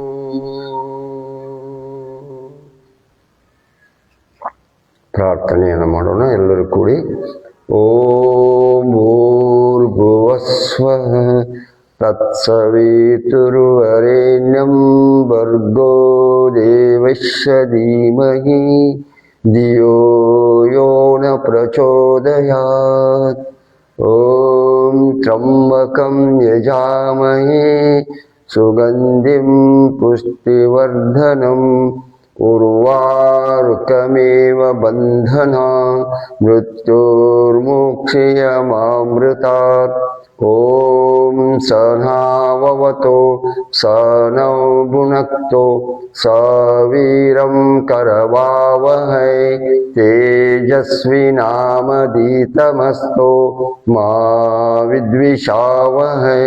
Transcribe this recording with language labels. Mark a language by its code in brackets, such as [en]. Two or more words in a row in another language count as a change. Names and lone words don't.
[kn] ಪ್ರಾರ್ಥನೆಯನ್ನು ಮಾಡೋಣ ಎಲ್ಲರೂ ಕೂಡಿ. [sa] ಓಂ ಭೂರ್ಭುವಸ್ವಃ ತತ್ಸವಿತುರ್ವರೆಣ್ಯಂ ಭರ್ಗೋ ದೇವಸ್ಯ ಧೀಮಹಿ ಧಿಯೋ ಯೋ ನ ಪ್ರಚೋದಯಾತ್. ಓಂ ತ್ರ್ಯಂಬಕಂ ಯಜಾಮಹೇ ಸುಗಂಧಿಂ ಪುಷ್ಟಿವರ್ಧನಂ ಉರ್ವಾರುಕಮೇವ ಬಂಧನಾ ಮೃತ್ಯುರ್ಮುಕ್ಷಯಮಾಮೃತಾತ್. ಓಂ ಸಹನಾವವತೋ ಸನೌ ಭುನಕ್ತೋ ಸವೀರಂ ಕರವಾವಹೈ ತೇಜಸ್ವಿನಾಮಧೀತಮಸ್ತೋ ಮಾ ವಿದ್ವಿಷಾವಹೈ.